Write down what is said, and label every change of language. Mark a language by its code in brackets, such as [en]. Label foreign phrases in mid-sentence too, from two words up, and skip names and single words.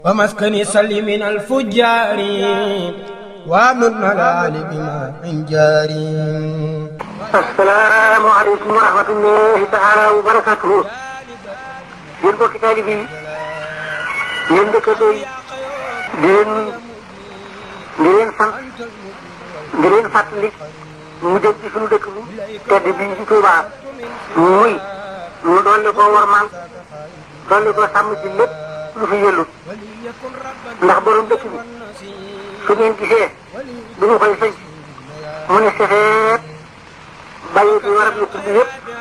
[ar] ومسكن سلم من الفجار وامن الآل بما من جاري. السلام عليكم ورحمة الله تعالى وبركاته. [wo] yéen mbokki taalibe yi yéen dëkkandoo yi di leen sant di leen fàttali mu jëm ci suñu dëkk bu tedd bii ci Tuubaa muy mu dolli ko warmaal dolli ko sàmm ci lépp lu fi yëllut ndax borom dëkk bi su ngeen gisee du ñu koy sëñ mu ne sefeet bàyyi fi warab yu tudd yëpp